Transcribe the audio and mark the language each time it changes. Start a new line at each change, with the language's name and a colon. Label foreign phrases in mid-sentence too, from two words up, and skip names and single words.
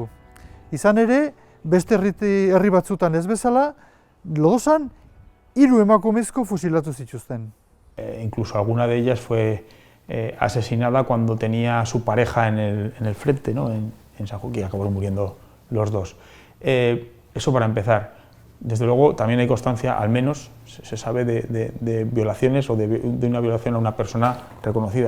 Basque: Izan ere, beste herri batzutan ez bezala, Lodosan 3 emakumezko fusilatu zituzten.
Spanish: Incluso alguna de ellas fue asesinada cuando tenía a su pareja en el frente, ¿no? en San Joaquín, y acabaron muriendo los dos. Eso para empezar. Desde luego también hay constancia, al menos se sabe de violaciones o de una violación a una persona reconocida.